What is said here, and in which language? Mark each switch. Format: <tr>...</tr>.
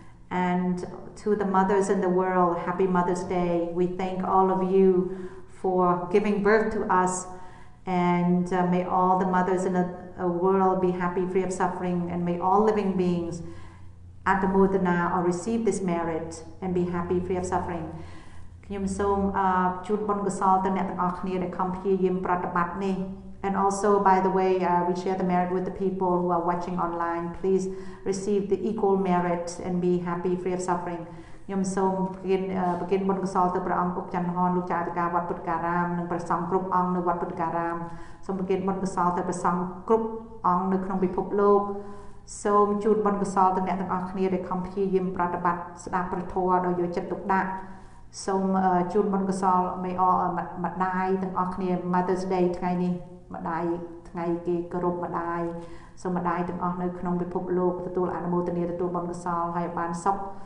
<en>And to the mothers in the world, happy Mother's Day. We thank all of you for giving birth to us, and may all the mothers in the world be happy, free of suffering, and may all living beings Antamodana or receive this merit and be happy, free of suffering.</en> <km>ខ្ញុំសូមជូនបុណ្យកុសលទៅអ្នកទាំងអស់គ្នាដែលខំព្យាយាមប្រតិបត្តិនេះ</km> <en>And also, by the way, we share the merit with the people who are watching online. Please receive the equal merit and be happy, free of suffering.</en> <km>ខ្ញុំសូមប្រគិនបុណ្យកុសលទៅព្រះអង្គឧបចន្ទហនលោកចារកាវត្តពុទ្ធការាមនិងព្រះសង្ឃគ្រប់អង្គនៅវត្តពុទ្ធការាមសូមប្រគិនបុណ្យកុសលទៅព្រះសង្ឃគ្រប់អង្គនៅក្នុងពិភពលោក សូមជូនបុណ្យកុសលទៅអ្នកទាំងអស់គ្នាដែលខំព្យាយាមប្រតិបត្តិស្ដាប់ព្រះធម៌ដោយយកចិត្តទុកដាក់សូមជូនបុណ្យកុសល</km> <en>may all</en> <km>ម្ដាយទាំងអស់គ្នា Mother's Day ថ្ងៃនេះម្ដាយថ្ងៃគេគោរពម្ដាយសូមម្ដាយទាំងអស់នៅក្នុងពិភពលោកទទួលអនុមោទនាទទួលបុណ្យកុសលហើយបានសុខ</km>